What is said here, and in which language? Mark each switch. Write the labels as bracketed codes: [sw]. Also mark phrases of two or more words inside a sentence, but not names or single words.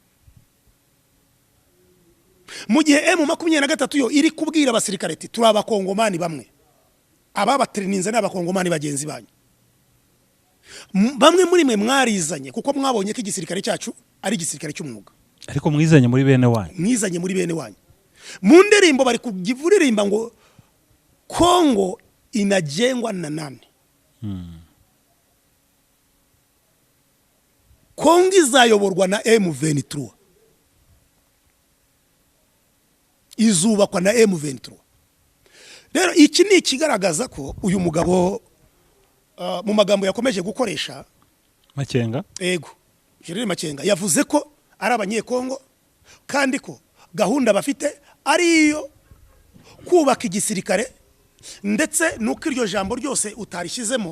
[rw] Mu gihe M23 yo iri kubwira abasirikare ati turi abakongomani bamwe, ababatrininze n'abakongomani bagenzi banyu, bamwe muri mwe mwarizanye kuko mwabonye ko igisirikare cyacu ari igisirikare cy'umwuga, ariko mwizanye muri bene wanyu. Mu ndirimbo bari kugivuririmba ngo [sw] Kongo inajengwa na nani? [rw] Kongo izayoborwa na M23, izubakwa na M23. Rero iki ni ikigaragaza ko uyu mugabo mu magambo yakomeje gukoresha Makenga, General Makenga yavuze ko ari abanyekongo kandi ko gahunda bafite ari iyo kubaka igisirikare, ndetse nuko iryo jambo ryose utarishyizemo.